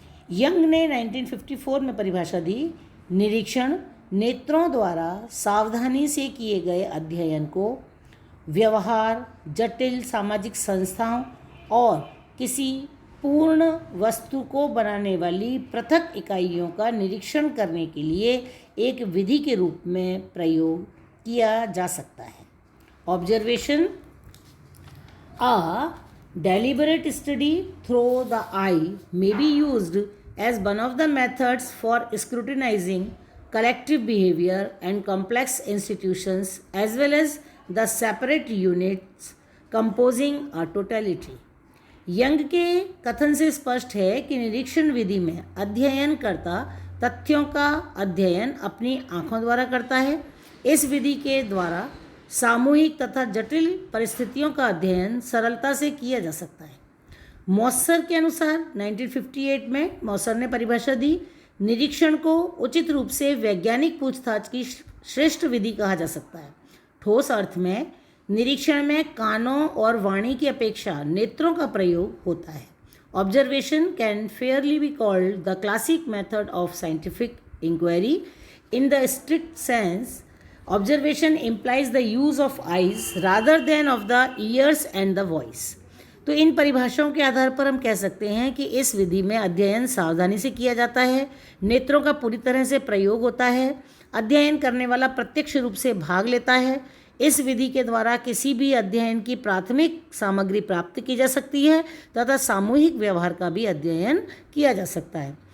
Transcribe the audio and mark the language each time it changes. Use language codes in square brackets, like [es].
[hi] Young ने 1954 में परिभाषा दी। निरीक्षण नेत्रों द्वारा सावधानी से किए गए अध्ययन को व्यवहार, जटिल सामाजिक संस्थाओं और किसी पूर्ण वस्तु को बनाने वाली पृथक इकाइयों का निरीक्षण करने के लिए एक विधि के रूप में प्रयोग किया जा सकता है। [en] Observation A deliberate study through the eye may be used as one of the methods for scrutinizing collective behavior and complex institutions as well as the separate units composing a totality. [hi] Young के कथन से स्पष्ट है कि निरीक्षण विधि में अध्ययनकर्ता तथ्यों का अध्ययन अपनी आँखों द्वारा करता है। इस विधि के द्वारा सामूहिक तथा जटिल परिस्थितियों का अध्ययन सरलता से किया जा सकता है। मॉसर के अनुसार 1958 में मॉसर ने परिभाषा दी। निरीक्षण को उचित रूप से वैज्ञानिक पूछताछ की श्रेष्ठ विधि कहा जा सकता है। ठोस अर्थ में निरीक्षण में कानों और वाणी की अपेक्षा नेत्रों का प्रयोग होता है। [en] Observation can fairly be called the classic method of scientific inquiry. In the strict sense observation implies the use of eyes rather than of the ears and the voice। [hi] तो इन परिभाषाओं के आधार पर हम कह सकते हैं कि इस विधि में अध्ययन सावधानी से किया जाता है, नेत्रों का पूरी तरह से प्रयोग होता है, अध्ययन करने वाला प्रत्यक्ष रूप से भाग लेता है। इस विधि के द्वारा किसी भी अध्ययन की प्राथमिक सामग्री प्राप्त की जा सकती है तथा सामूहिक व्यवहार का भी अध्ययन किया जा सकता है।